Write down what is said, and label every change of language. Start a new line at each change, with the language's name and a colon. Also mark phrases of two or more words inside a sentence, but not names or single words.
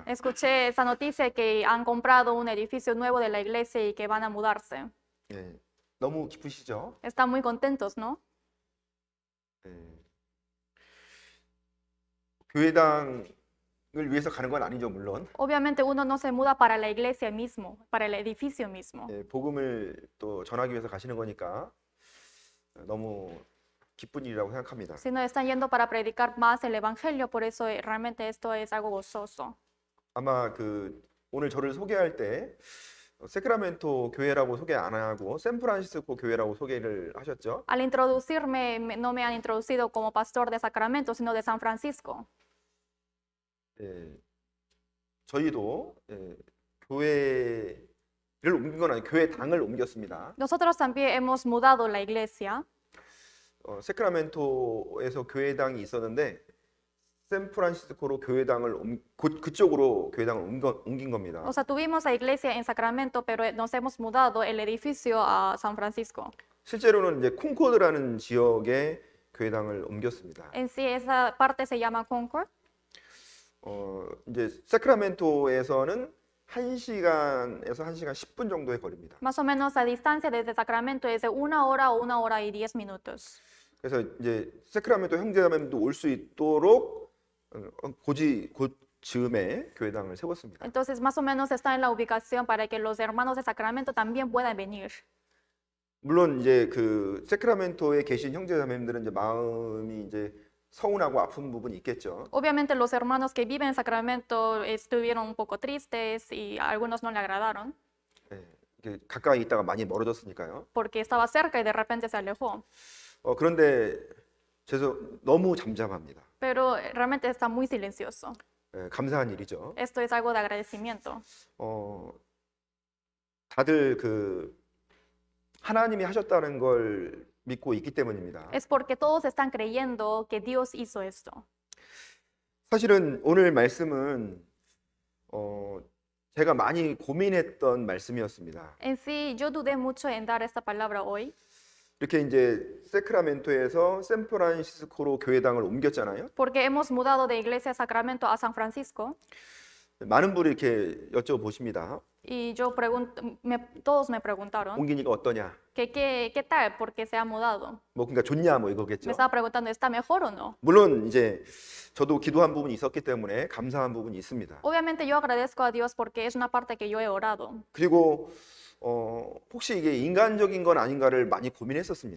Spanish: Escuché esa noticia que han comprado un edificio nuevo de la iglesia y que van a mudarse.
Korean: 너무 기쁘시죠?
Spanish: Están muy contentos, ¿no?
Korean: 교회당을 위해서 가는 건 아니죠, 물론.
Spanish: Obviamente uno no se muda para la iglesia mismo, para el edificio mismo.
Korean: 복음을 또 전하기 위해서 가시는 거니까 너무 기쁜 일이라고 생각합니다.
Spanish: Sino están yendo para predicar más el evangelio, por eso realmente esto es algo gozoso.
Korean: 아마 오늘 저를 소개할 때 세크라멘토 교회라고 소개 안 하고 샌프란시스코 교회라고 소개를 하셨죠.
Spanish: Al introducirme, no me han introducido como pastor de Sacramento, sino de San Francisco.
Korean: 예, 저희도 교회를 옮긴 건 아니고 교회 당을 옮겼습니다.
Spanish: Nosotros también hemos mudado la iglesia.
Korean: 세크라멘토에서 교회당이 있었는데 샌프란시스코로 교회당을 그쪽으로 교회당을 옮긴 겁니다.
Spanish: O sea, tuvimos la iglesia en Sacramento, pero nos hemos mudado el edificio a San Francisco.
Korean: 실제로는 이제 콩코드라는 지역에 교회당을 옮겼습니다.
Spanish: En sí, esa parte se llama Concord.
Korean: 이제 세크라멘토에서는 1시간에서 1시간 10분 정도의 거리입니다.
Spanish: Más o menos la distancia desde Sacramento es de 1 hora o 1 hora y 10 minutos.
Korean: 그래서 이제 세크라멘토 형제자매도 올 수 있도록 즈음에 교회당을 세웠습니다.
Spanish: Entonces, más o menos está en la ubicación para que los hermanos de Sacramento también puedan venir.
Korean: 물론 이제 그 세크라멘토에 계신 형제자매들은 이제 마음이 이제 서운하고 아픈 부분이 있겠죠.
Spanish: Obviamente los hermanos que viven en Sacramento estuvieron un poco tristes y a algunos no le agradaron
Korean: 이렇게 가까이 있다가 많이 멀어졌으니까요.
Spanish: porque estaba cerca y de repente se alejó.
Korean: 그런데 너무 잠잠합니다.
Spanish: Pero realmente está muy silencioso.
Korean: 감사한 일이죠.
Spanish: Esto es algo de agradecimiento.
Korean: 다들 그 하나님이 하셨다는 걸 믿고 있기 때문입니다.
Spanish: Es porque todos están creyendo que Dios hizo esto.
Korean: 사실은 오늘 말씀은 제가 많이 고민했던 말씀이었습니다.
Spanish: En sí, yo dudé mucho en dar esta palabra hoy.
Korean: 이렇게 이제 세크라멘토에서 샌프란시스코로 교회당을 옮겼잖아요.
Spanish: Porque hemos mudado de iglesia Sacramento a San Francisco.
Korean: 많은 분이 이렇게 여쭤보십니다.
Spanish: Y yo todos me preguntaron
Korean: 옮기니까 어떠냐?
Spanish: que qué tal porque se ha mudado.
Korean: 뭐 그러니까 좋냐 뭐
Spanish: Me
Korean: 이거겠죠.
Spanish: estaba preguntando, ¿está mejor o no?
Korean: 물론 이제 저도 기도한 부분이 있었기 때문에 감사한 부분이 있습니다.
Spanish: Obviamente yo agradezco a Dios porque es una parte que yo he orado.
Korean: 그리고 혹시 이게 인간적인 건 아닌가를 많이 고민했었습니다.